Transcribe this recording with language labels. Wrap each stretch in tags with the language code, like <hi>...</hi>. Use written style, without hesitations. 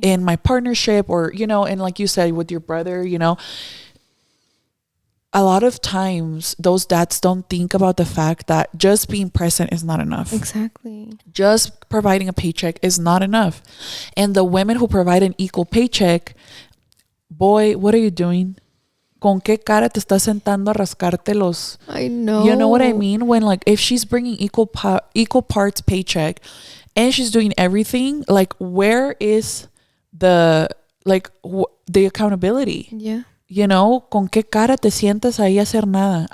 <en>In my partnership, or, you know, and like you said, with your brother, you know, a lot of times those dads don't think about the fact that just being present is not enough. Exactly. Just providing a paycheck is not enough. And the women who provide an equal paycheck, boy, what are you doing?</en> <es>¿Con qué cara te estás sentando a rascarte los?</es> <en>I know. You know what I mean? When like, if she's bringing equal parts paycheck and she's doing everything, like where is the, like the accountability? Yeah. You know,</en> <es>¿con qué cara te sientas ahí a hacer nada?</es>